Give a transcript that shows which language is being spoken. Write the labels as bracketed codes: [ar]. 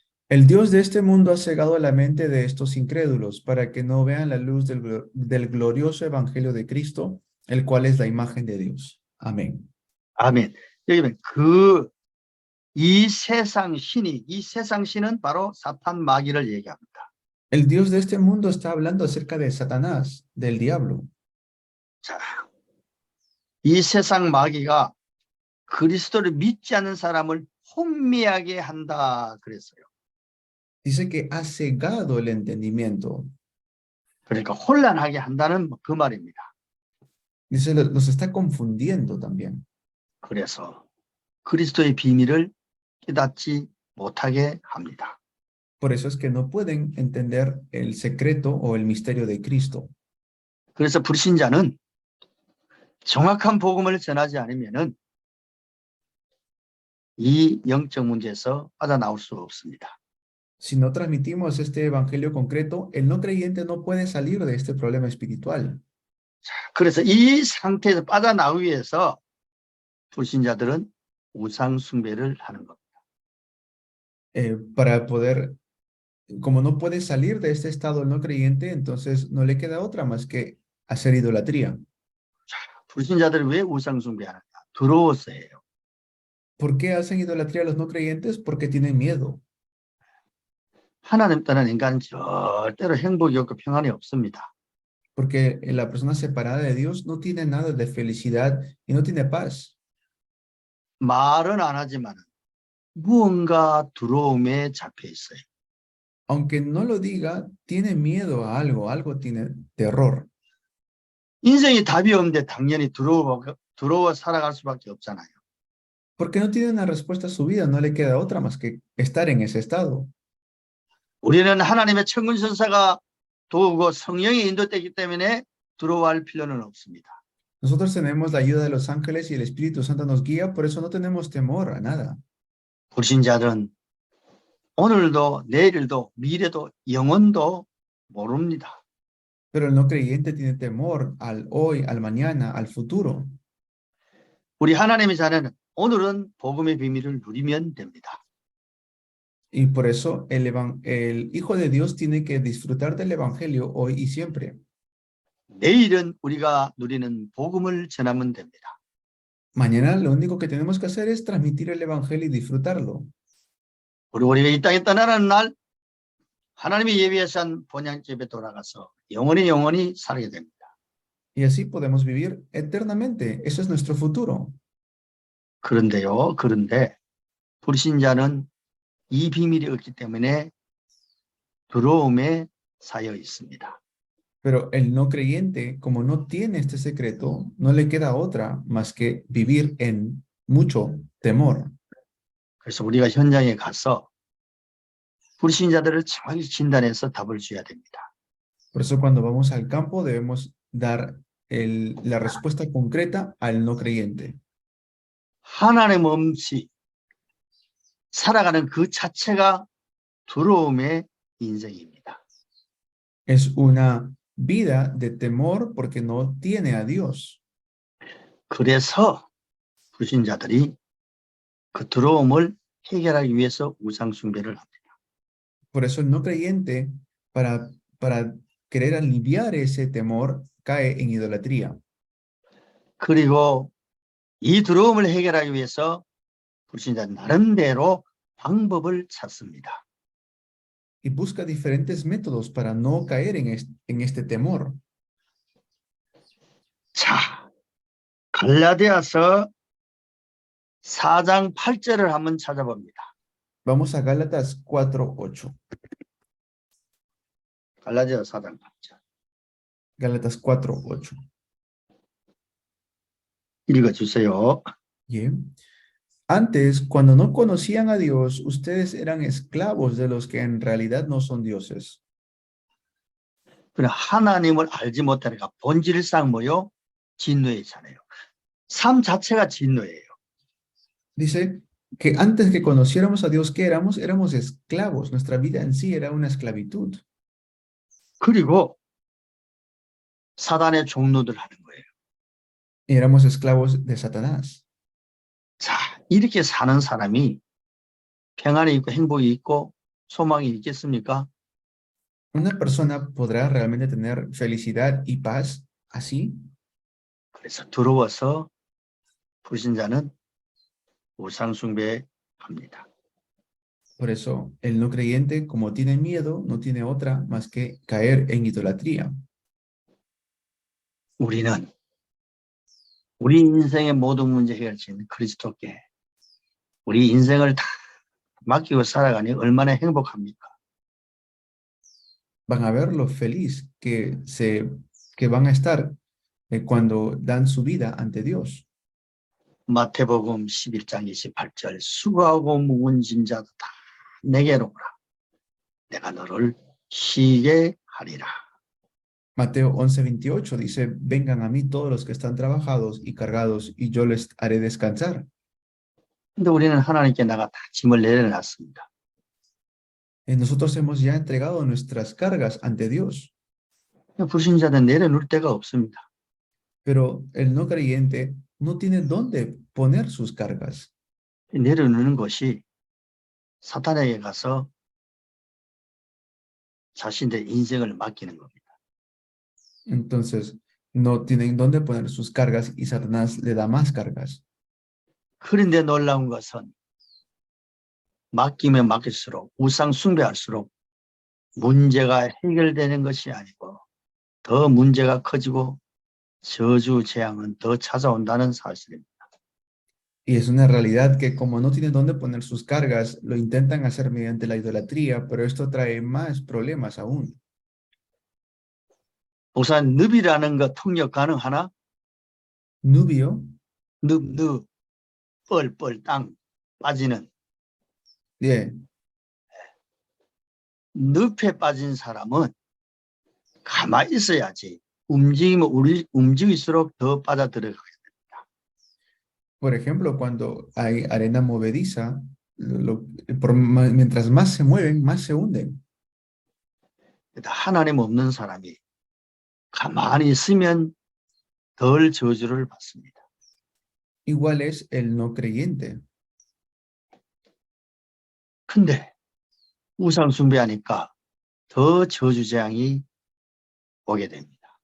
[es] El Dios de este mundo ha cegado la mente de estos incrédulos para que no vean la luz del glorioso evangelio de Cristo, el cual es la imagen de Dios. Amén. [ko] 아멘. 여기 보면 이 세상 신은 바로 사탄 마귀를 얘기합니다. [es] El Dios de este mundo está hablando acerca de Satanás, del diablo. [ko] 자, 이 세상 마귀가 그리스도를 믿지 않는 사람을 혼미하게 한다 그랬어요. [es] Dice que ha cegado el entendimiento. [ko] 그러니까 혼란하게 한다는 그 말입니다. [es] Dice, los está confundiendo también. [ko] 그래서 그리스도의 비밀을 깨닫지 못하게 합니다. [es] Por eso es que no pueden entender el secreto o el misterio de Cristo. [ko] 그래서 불신자는 정확한 복음을 전하지 않으면은 이 영적 문제에서 빠져나올 수 없습니다. [es] Si no transmitimos este evangelio concreto, el no creyente no puede salir de este problema espiritual. [ko] 그래서 이 상태에서 빠져나오기 위해서 불신자들은 우상 숭배를 하는 겁니다. [es] Para poder, como no puede salir de este estado el no creyente, entonces no le queda otra más que hacer idolatría. [ko] 불신자들이 왜 우상 숭배하느냐? 두려워서예요. [es] ¿Por qué hacen idolatría a los no creyentes? Porque tienen miedo. [ko] 하나님 떠난 인간은 절대로 행복이 없고 평안이 없습니다. [es] Porque la persona separada de Dios no tiene nada de felicidad y no tiene paz. [ko] 말은 안 하지만 무언가 두려움에 잡혀 있어요. [es] Aunque no lo diga, tiene miedo a algo, algo tiene terror. [ko] 인생이 답이 없는데 당연히 두려워 살아갈 수밖에 없잖아요. [es] Porque no tiene una respuesta a su vida, no le queda otra más que estar en ese estado. [ko] 우리는 하나님의 천군천사가 도우고 성령이 인도되기 때문에 두려워할 필요는 없습니다. [es] Nosotros tenemos la ayuda de los ángeles y el Espíritu Santo nos guía, por eso no tenemos temor a nada. [ko] 불신자들은 오늘도 내일도 미래도 영원도 모릅니다. [es] Pero el no creyente tiene temor al hoy, al mañana, al futuro. [ko] 우리 하나님의 자녀는 오늘은 복음의 비밀을 누리면 됩니다. [es] Y por eso el Hijo de Dios tiene que disfrutar del Evangelio hoy y siempre. [ko] 내일은 우리가 누리는 복음을 전하면 됩니다. [es] Mañana lo único que tenemos que hacer es transmitir el Evangelio y disfrutarlo. [ko] 우리가 이 땅에 떠나는 날 하나님이 예비하신 본향집에 돌아가서 영원히 살게 됩니다. [es] Y así podemos vivir eternamente. Eso es nuestro futuro. [ko] 그런데 불신자는 이 비밀이 없기 때문에 두려움에 쌓여 있습니다. [es] Pero el no creyente, como no tiene este secreto, no le queda otra más que vivir en mucho temor. [ko] 그래서 우리가 현장에 가서 불신자들을 정확히 진단해서 답을 줘야 됩니다. [es] Por eso cuando vamos al campo debemos dar la respuesta concreta al no creyente. [ko] 하나님 없이 살아가는 그 자체가 두려움의 인생입니다. [es] Es una vida de temor porque no tiene a Dios. [ko] 그래서 불신자들이 그 두려움을 해결하기 위해서 우상 숭배를 합니다. [es] Por eso el no creyente, para querer aliviar ese temor, cae en idolatría. [ko] 그리고 이 두려움을 해결하기 위해서 불신자 나름대로 방법을 찾습니다. [es] Y busca diferentes métodos para no caer en este temor. [ko] 자, 갈라디아서 4장 8절을 한번 찾아봅니다. [es] Vamos a Gálatas 4:8. [ko] 갈라디아 4장 8절. [es] Gálatas 4:8. [ko] 읽어주세요. [es] Bien. Antes, cuando no conocían a Dios, ustedes eran esclavos de los que en realidad no son dioses. [ko] 그러나 하나님을 알지 못하니까 본질상 뭐요? 진노이잖아요. 삶 자체가 진노예요. [es] Dice que antes que conociéramos a Dios, ¿qué éramos? Éramos esclavos. Nuestra vida en sí era una esclavitud. [ko] 그리고 사단의 종노들 하는 거예요. [es] Y éramos esclavos de Satanás. [ko] 자, 이렇게 사는 사람이 평안이 있고 행복이 있고 소망이 있겠습니까? [es] ¿Una persona podrá realmente tener felicidad y paz así? [ko] 그래서 두려워서 불신자는 우상 숭배합니다. [es] Por eso, el no creyente, como tiene miedo, no tiene otra más que caer en idolatría. [ko] 우리는 우리 인생의 모든 문제 해결자인 그리스도께 우리 인생을 다 맡기고 살아가니 얼마나 행복합니까? [es] Van a ver lo feliz que van a estar cuando dan su vida ante Dios. [ko] 마태복음 11장 28절 수고하고 무거운 짐 자도 다 내게로 오라. 내가 너를 쉬게 하리라. [es] Mateo 11:28 dice, vengan a mí todos los que están trabajados y cargados, y yo les haré descansar. [ko] 근데 우리는 하나님께 나가 다 짐을 내려놨습니다. [es] Nosotros hemos ya entregado nuestras cargas ante Dios, [ko] 불신자는 내려놓을 데가 없습니다. [es] pero el no creyente no tiene dónde poner sus cargas. [ko] 내려놓는 것이 사탄에게 가서 자신의 인생을 맡기는 겁니다. [es] Entonces, no tienen dónde poner sus cargas y Satanás le da más cargas. [ko] 그런데 놀라운 것은 맡기면 맡길수록 우상 숭배할수록 문제가 해결되는 것이 아니고 더 문제가 커지고 저주 재앙은 더 찾아온다는 사실입니다. [es] Y es una realidad que como no tienen dónde poner sus cargas, lo intentan hacer mediante la idolatría, pero esto trae más problemas aún. [ko] 목사님, 늪이라는 거 통역 가능하나? Nubio, 늪, 뻘, 땅 빠지는. yeah, 늪에 빠진 사람은 가만히 있어야지. 움직이면 움직일수록 더 빠져들어가게 됩니다. [es] por ejemplo, cuando hay arena movediza, mientras más se mueven, más se hunden. [ko] 하나님 없는 사람이 가만히 있으면 덜 저주를 받습니다. [es] Igual es el no creyente. [ko] 근데 우상 숭배하니까 더 저주 재앙이 오게 됩니다.